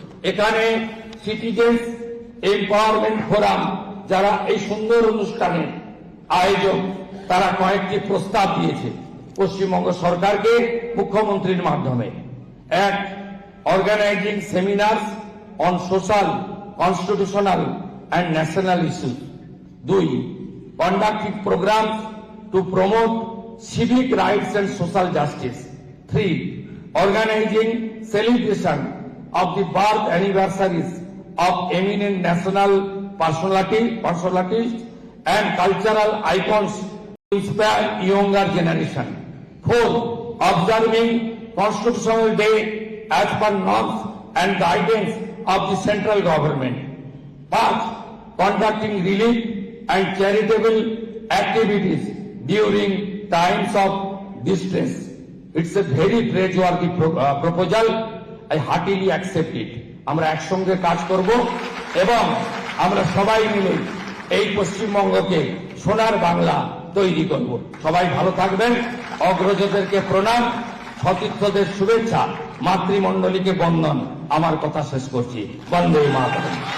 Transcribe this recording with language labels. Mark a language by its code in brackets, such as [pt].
[bn] এখানে citizens empowerment forum যারা এই সুন্দর অনুষ্ঠানের আয়োজক, তারা কয়েকটি প্রস্তাব দিয়েছে পশ্চিমবঙ্গ সরকারকে মুখ্যমন্ত্রীর মাধ্যমে। [en] এক, organising seminars on social, constitutional and national issues. 2, conducting programs to promote civic rights and social justice. 3, organizing celebration of the birth anniversaries of eminent national personalities and cultural icons to inspire younger generation. 4, observing Constitutional Day as per norms and guidance of the central government. 5, conducting relief and charitable activities during times of distress. It's a very praiseworthy proposal. I heartily accept it. [bn] আমরা একসঙ্গে কাজ করব এবং আমরা সবাই মিলে এই পশ্চিমবঙ্গকে সোনার বাংলা তৈরি করব। সবাই ভালো থাকবেন। অগ্রজদেরকে প্রণাম, সতীর্থদের শুভেচ্ছা, মাতৃমণ্ডলীকে বন্দন। আমার কথা শেষ করছি। বন্দে মাতরম।